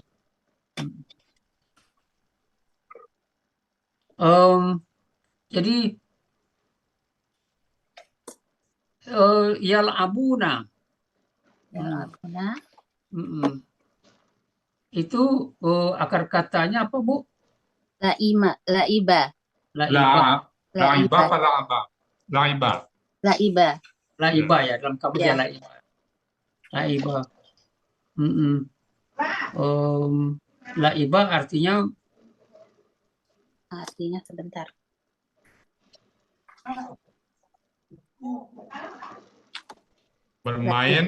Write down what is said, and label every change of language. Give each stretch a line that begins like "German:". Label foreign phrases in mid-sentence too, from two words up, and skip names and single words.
Indonesian: Jadi yal'abuna. Yal'abuna. Itu akar katanya apa, Bu? Laiba. Laiba apa la'aba? Laiba. Laiba. Laiba ya, dalam kamusnya laiba. Laiba artinya artinya sebentar. Bermain